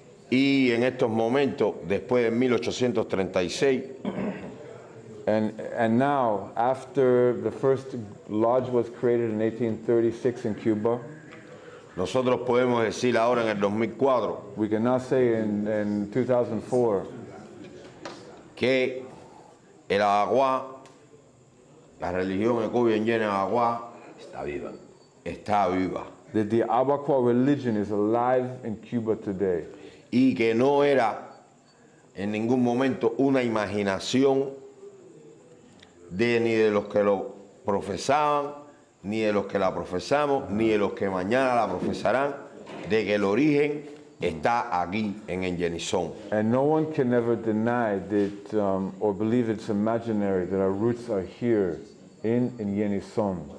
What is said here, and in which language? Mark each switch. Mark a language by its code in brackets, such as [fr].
[es] y en estos momentos, después de 1836, [en] And now, after the first lodge was created in 1836 in Cuba, [es] nosotros podemos decir ahora en el 2004 [en] we can now say in 2004 [es] que el Abakuá, la religión Ékpè Abakuá, está viva. [en] that the Abakua religion is alive in Cuba today. [es] Y que no era en ningún momento una imaginación ni de los que lo profesaban, ni de los que la profesamos, ni de los que mañana la profesarán, de que el origen está aquí en Yenison. [en] And no one can ever deny that or believe it's imaginary that our roots are here in Yenison.